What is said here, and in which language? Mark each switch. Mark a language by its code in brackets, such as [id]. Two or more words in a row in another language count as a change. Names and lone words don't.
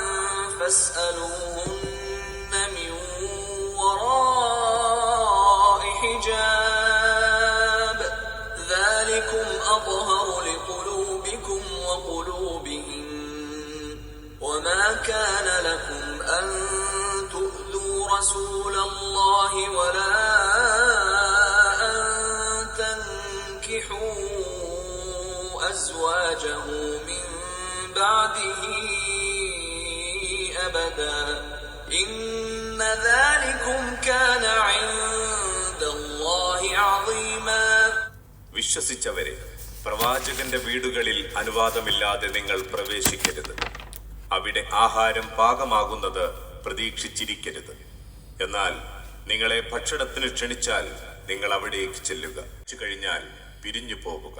[ar] فاسألوهن من وراء حجاب ذلكم أطهر لقلوبكم وقلوبهم وما كان لكم أن تؤذوا رسول الله ولا أن تنكحوا أزواجه من بعده أبدا إن ذلكم كان عند الله عظيما. [ml] വിശ്വസിച്ചവരെ, പ്രവാചകന്റെ വീടുകളിൽ അനുവാദമില്ലാതെ നിങ്ങൾ പ്രവേശിക്കരുത്. അവിടെ ആഹാരം പാകമാകുന്നത് പ്രതീക്ഷിച്ചിരിക്കരുത്. എന്നാൽ നിങ്ങളെ ഭക്ഷണത്തിന് ക്ഷണിച്ചാൽ നിങ്ങൾ അവിടേക്ക് ചെല്ലുക. കഴിഞ്ഞാൽ പിരിഞ്ഞു പോകുക.